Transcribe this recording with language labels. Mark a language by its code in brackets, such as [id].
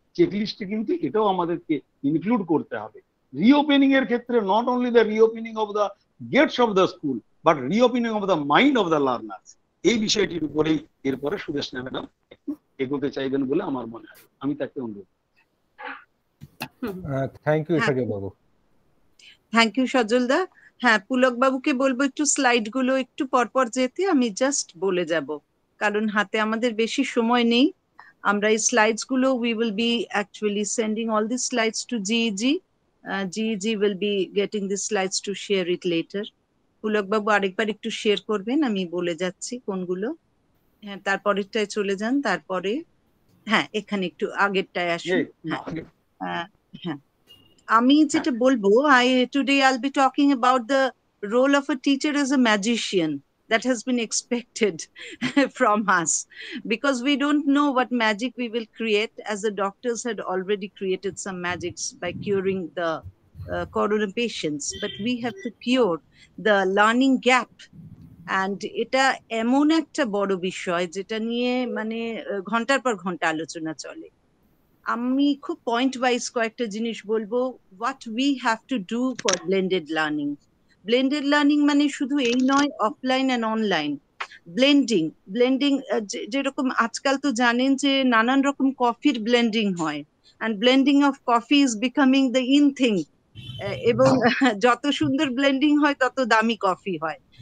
[bn] চেকলিস্টে কিন্তু এটাও আমাদেরকে ইনক্লুড করতে হবে। রিওপেনিং এর ক্ষেত্রে [en] not only the reopening of the gates of the school, but reopening of the mind of the learners, [bn] এই বিষয়টির উপরেই এরপরে সুদেশনা ম্যাডাম একটু এগোতে চাইবেন বলে আমার মনে হয়। আমি তাকে অনুরোধ। [en] Thank you Sajal বাবু। Thank you Sajal দা। [bn] হ্যাঁ, পুলক বাবুকে বলবো একটু স্লাইড গুলো একটু পরপর যেতে, আমি জাস্ট বলে যাব, কারণ হাতে আমাদের বেশি সময় নেই। আমরা এই স্লাইডস গুলো, [en] we will be actually sending all these slides to GEG. GEG will be getting these slides to share it later. [bn] Pulak বাবু আরেকবার একটু শেয়ার করবেন, আমি বলে যাচ্ছি কোনগুলো। হ্যাঁ, তারপরেরটায় চলে যান, তারপরে হ্যাঁ এখানে একটু আগেরটায় আসুন। হ্যাঁ, আমি যেটা বলবো, [en] today I'll be talking about the role of a teacher as a magician that has been expected from us, because we don't know what magic we will create, as the doctors had already created some magics by curing the corona patients, but we have to cure the learning gap. [bn] And এটা এমন একটা বড় বিষয় যেটা নিয়ে মানে ঘন্টার পর ঘন্টা আলোচনা চলে। আমি খুব পয়েন্ট ওয়াইজ কয়েকটা জিনিস বলবো। [en] What we have to do for blended learning. [bn] Blended learning মানে শুধু এই নয়, অফলাইন অ্যান্ড অনলাইন ব্লেন্ডিং যেরকম আজকাল তো জানেন যে নানান রকম কফির ব্লেন্ডিং হয়, [en] and blending of coffee is becoming the in thing, [bn] এবং যত সুন্দর ব্লেন্ডিং হয় তত দামি কফি হয়।